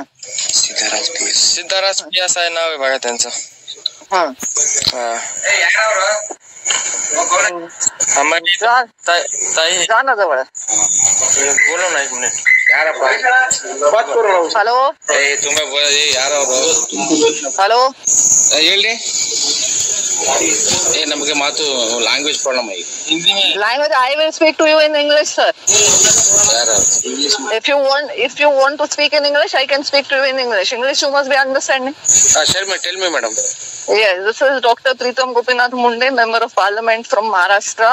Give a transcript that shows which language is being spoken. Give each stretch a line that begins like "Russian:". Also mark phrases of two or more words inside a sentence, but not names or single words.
Marathi: सिद्धाराज PSI नाव आहे बघा त्यांचं. हा. ताई जा ना जवळ.
Hindi: बोलो ना 1 मिनिट.
English: hello hello
Kannada: ಹೇಳ್ರಿ. ನಮಗೆ ಮಾತು
English: language problem
Kannada: ಆಗಿ.
English: Language I will speak to you in English, sir. If you want to speak in English, I can speak to you in English. English you must be understanding. Tell me, madam. Yes, this is Dr. Pritham Gopinath Munde, Member of Parliament from Maharashtra.